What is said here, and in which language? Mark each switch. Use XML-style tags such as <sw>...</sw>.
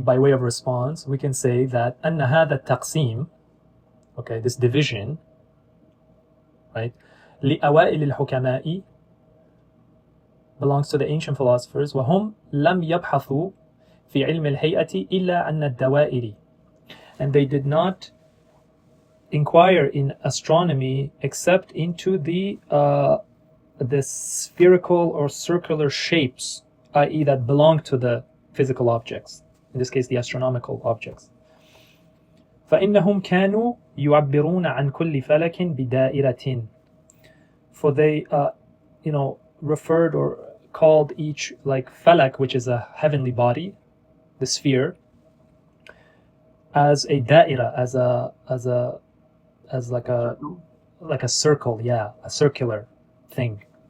<en>by way of response, we can say that</en> <ar>أن هذا التقسيم,</ar> <en>okay, this division, right,</en> <ar>لأوائل الحكماء,</ar> <en>belongs to the ancient philosophers,</en> <ar>وهم لم يبحثوا في علم الهيئة إلا عن الدوائر,</ar> <en>and they did not inquire in astronomy except into the spherical or circular shapes, i.e. that belong to the physical objects. In this case, the astronomical objects.</en> <ar>فإنهم كانوا يعبرون عن كل فلك بدائرة.</ar> <en>For they, referred or called each like falak, which is a heavenly body, the sphere, as a da'ira, as like a circle, a circular thing.</en>